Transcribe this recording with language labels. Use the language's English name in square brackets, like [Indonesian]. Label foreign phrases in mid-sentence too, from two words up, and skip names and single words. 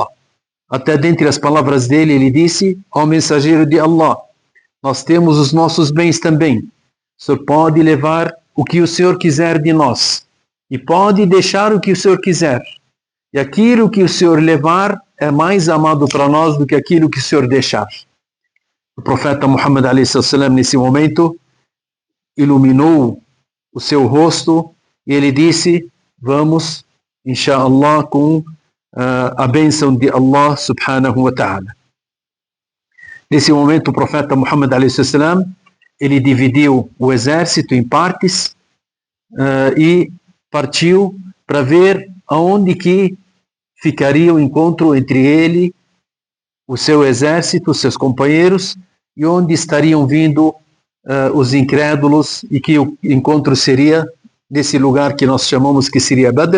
[Portuguese] Até dentre as palavras dele, ele disse: ó mensageiro de Allah, nós temos os nossos bens também. O Senhor pode levar o que o Senhor quiser de nós e pode deixar o que o Senhor quiser. E aquilo que o Senhor levar é mais amado para nós do que aquilo que o Senhor deixar. O profeta Muhammad [Arabic] عليه وسلم, [Portuguese] nesse momento, iluminou o seu rosto e ele disse: vamos, inshallah, com a bênção de [Arabic] الله سبحانه وتعالى. [Portuguese] Nesse momento, o profeta Muhammad [Arabic] عليه وسلم, [Portuguese] ele dividiu o exército em partes e partiu para ver aonde que ficaria o encontro entre ele, o seu exército, os seus companheiros, e onde estariam vindo os incrédulos, e que o encontro seria nesse lugar que nós chamamos que seria Badr.